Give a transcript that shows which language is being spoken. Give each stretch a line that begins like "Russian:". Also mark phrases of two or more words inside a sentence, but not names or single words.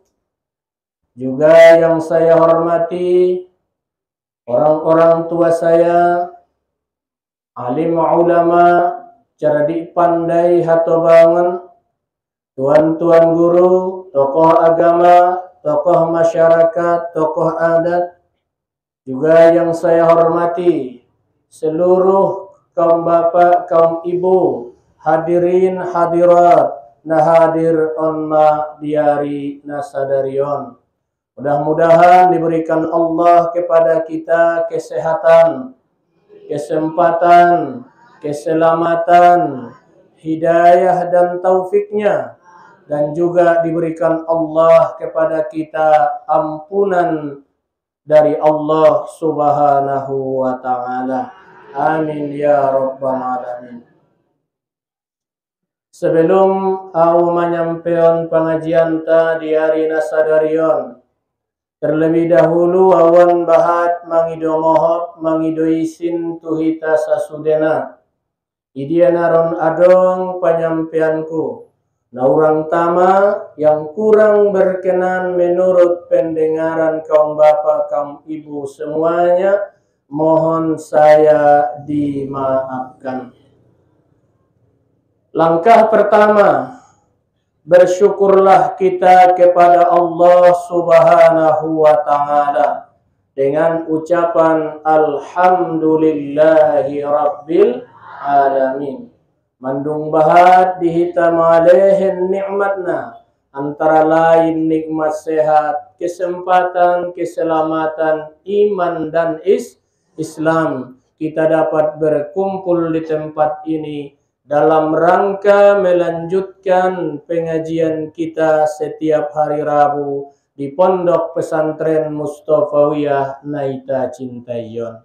Indonesian: Juga yang saya hormati orang-orang tua saya, alim ulama, cerdik pandai hatobangan, tuan-tuan guru, tokoh agama, tokoh masyarakat, tokoh adat. Juga yang saya hormati seluruh kaum bapak, kaum ibu, hadirin hadirat,
Batak Mandailing: nahadir onma diari nasadarion.
Indonesian: Mudah-mudahan diberikan Allah kepada kita kesehatan, kesempatan, keselamatan, hidayah dan taufiknya. Dan juga diberikan Allah kepada kita ampunan dari Allah
Arabic: subhanahu wa ta'ala. Amin ya rabbal alamin.
Indonesian: Sebelum aku menyampaikan pengajian di hari nasadarion, terlebih dahulu
Batak Mandailing: awan bahat mangido mohop mangido isin tuhita sasudena. Idianaron adong penyampaianku.
Indonesian: Nah, orang tama yang kurang berkenan menurut pendengaran kaum bapak, kaum ibu semuanya, mohon saya dimaafkan. Langkah pertama, bersyukurlah kita kepada Allah
Arabic: subhanahu wa ta'ala
Indonesian: dengan ucapan
Arabic: Alhamdulillahi Rabbil Alamin.
Batak Mandailing: Mandung bahat dihitam alaihin nikmatna,
Indonesian: antara lain nikmat sehat, kesempatan, keselamatan, iman dan Islam. Kita dapat berkumpul di tempat ini dalam rangka melanjutkan pengajian kita setiap hari Rabu di Pondok Pesantren Mustafawiyah Naita Cintayon.